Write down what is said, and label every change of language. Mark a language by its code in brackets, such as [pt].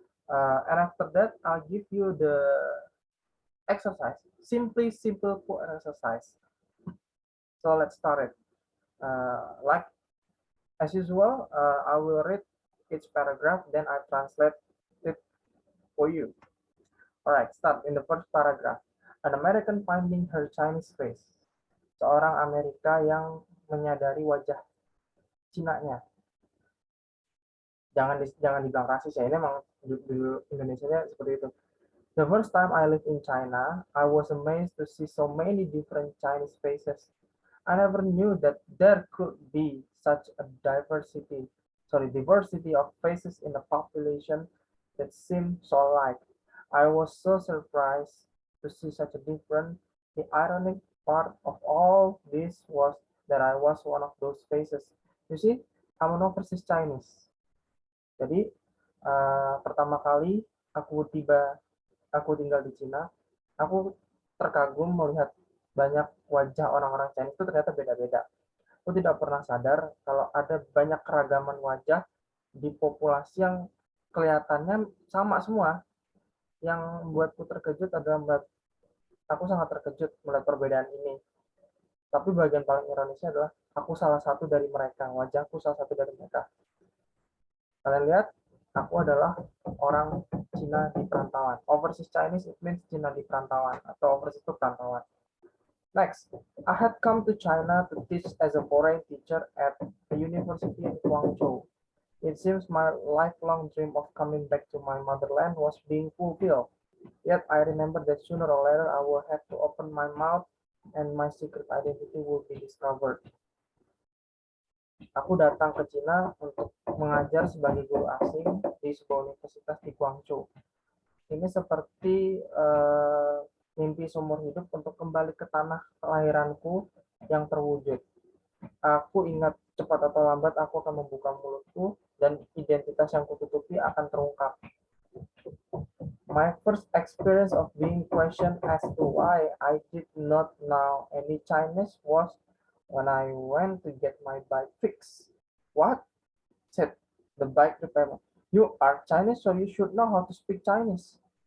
[en] And after that, I'll give you the exercise, simple exercise. So let's start it. Like as usual, I will read each paragraph, then I translate it for you. All right, start in the first paragraph. An American finding her Chinese face. [id] Seorang Amerika yang menyadari wajah Cina-nya. Jangan dibilang rasis ya, ini memang di Indonesia seperti itu. [en] The first time I lived in China, I was amazed to see so many different Chinese faces. I never knew that there could be such a diversity of faces in a population that seemed so alike. I was so surprised to see such a difference. The ironic part of all this was that I was one of those faces. You see, I'm an overseas Chinese. [id] Jadi pertama kali aku tinggal di Cina, aku terkagum melihat banyak wajah orang-orang Chinese itu ternyata beda-beda. Aku tidak pernah sadar kalau ada banyak keragaman wajah di populasi yang kelihatannya sama semua. Yang membuatku terkejut adalah aku sangat terkejut melihat perbedaan ini. Tapi bagian paling ironisnya adalah aku salah satu dari mereka, wajahku salah satu dari mereka. Kalian lihat, aku adalah orang Cina di perantauan. [en] Overseas Chinese, it means [id] Cina di perantauan, atau overseas itu perantauan. [en] Next, I had come to China to teach as a foreign teacher at a university in Guangzhou. It seems my lifelong dream of coming back to my motherland was being fulfilled. Yet I remember that sooner or later I will have to open my mouth and my secret identity will be discovered. [id] Aku datang ke Cina untuk mengajar sebagai guru asing di sebuah universitas di Guangzhou. Ini seperti mimpi seumur hidup untuk kembali ke tanah kelahiranku yang terwujud. Aku ingat cepat atau lambat aku akan membuka mulutku dan identitas yang kututupi akan terungkap. [en] My first experience of being questioned as to why I did not know any Chinese was when I went to get my bike fixed. What? Said the bike repairman. You are Chinese, so you should know how to speak Chinese.